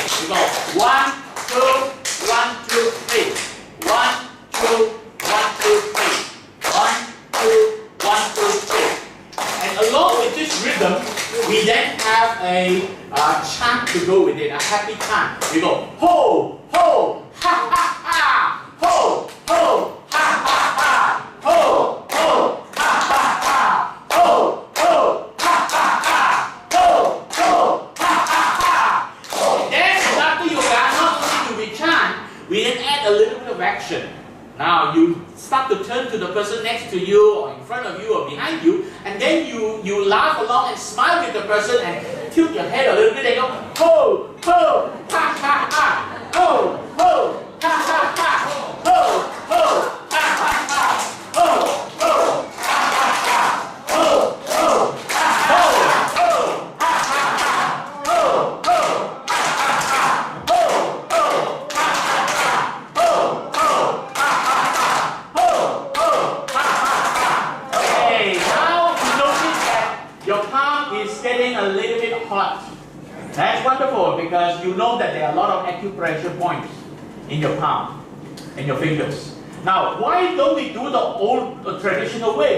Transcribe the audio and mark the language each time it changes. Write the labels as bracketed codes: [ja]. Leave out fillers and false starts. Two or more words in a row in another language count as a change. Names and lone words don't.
[en] We go 1, 2, 1, 2, 3. 1, 2, 1, 2, 3. 1, 2, 1, 2, 3. And along with this rhythm, we then have a chant to go with it, a happy chant. We go ho, ho, ha, ha, ha, ho, ho, ha, ha, ha, ho, ho, ha, ha, ha, ho, ho, ha, ha, ha, ho, ho, ha, ha, ha. Then after yoga, not only do we chant, we then add a little bit of action. Now you start to turn to the person next to you or in front of you or behind you and then you laugh along and smile with the person and tilt your head a little bit and go, ho, ho, ha, ha, ha, ho, ho, ha, ha, ha, ho, ho, ha, ha, ha, ho, ho, ha, ha, ha, ho, ho, ha, ho, ho, ha, ha, ha, ho, ho, ha, ha, ha, ho, ho, ha, ha, ha, ho, ho, ha, ha, ha, ho, ho, ha, ha, ha. Okay, now you notice that your palm is getting a little bit hot. That's wonderful because you know that there are a lot of acupressure points in your palm and your fingers. Now, why don't we do the old traditional way?